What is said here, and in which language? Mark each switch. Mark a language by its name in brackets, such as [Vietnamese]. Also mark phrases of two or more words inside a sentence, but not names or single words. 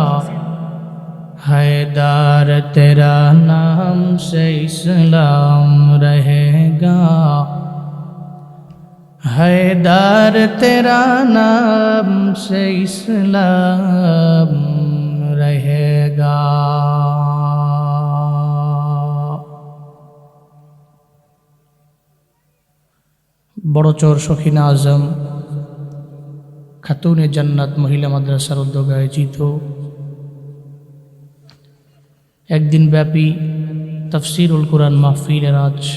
[Urdu] حیدر تیرا نام سے اسلام رہے گا حیدر تیرا نام سے اسلام رہے گا [Bangla] বড়চর সখিনা আজম খাতুনে জান্নাত মহিলা মাদ্রাসার উদ্যোগে আয়োজিত একদিন ব্যাপী তাফসীরুল কুরআন মাহফিলের আজ